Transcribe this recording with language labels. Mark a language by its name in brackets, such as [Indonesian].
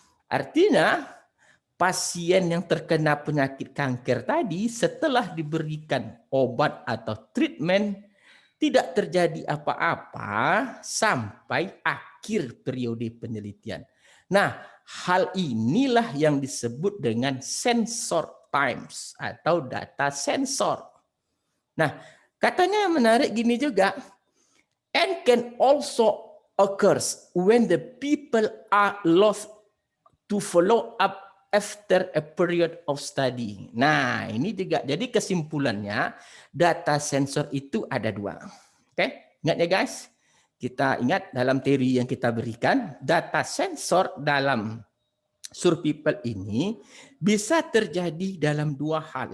[Indonesian] Artinya, pasien yang terkena penyakit kanker tadi setelah diberikan obat atau treatment tidak terjadi apa-apa sampai akhir periode penelitian. Nah, hal inilah yang disebut dengan sensor times atau data sensor. Nah, katanya yang menarik gini juga, [English] and can also occurs when the people are lost to follow up after a period of study. [Indonesian] Nah, ini juga jadi kesimpulannya data sensor itu ada dua. Oke, ingat ya guys. Kita ingat dalam teori yang kita berikan, data sensor dalam survival ini bisa terjadi dalam dua hal.